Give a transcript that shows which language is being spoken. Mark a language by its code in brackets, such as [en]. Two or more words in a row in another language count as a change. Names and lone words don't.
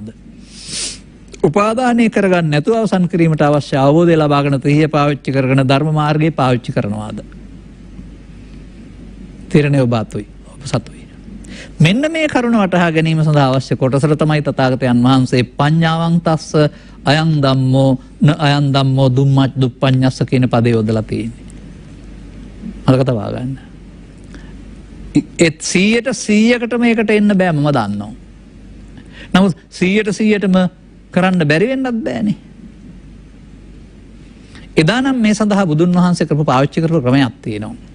[si] උපාදානය කරගන්න නැතුව අවසන් කිරීමට අවශ්‍ය අවබෝධය ලබාගෙන තීය පාවිච්චි කරගෙන ධර්ම මාර්ගයේ පාවිච්චි කරනවාද? තීරණය ඔබ අතුයි, ඔබ සතුයි. මෙන්න මේ කරුණ වටහා ගැනීම සඳහා අවශ්‍ය කොටසට තමයි තථාගතයන් වහන්සේ [pi] පඤ්ඤාවං තස්ස අයං ධම්මෝ න අයං ධම්මෝ දුම්මච් දුප්පඤ්ඤස්ස [si] කියන පදේ යොදලා තියෙන්නේ. මතක තබා ගන්න. ඒත් 100% මේකට එන්න බෑ මම දන්නවා. නමුත් 100%ටම කරන්න බැරි වෙන්නත් බෑනේ. එදා නම් මේ සඳහා බුදුන් වහන්සේ කරපු පාවිච්චි කරපු ක්‍රමයක් තියෙනවා.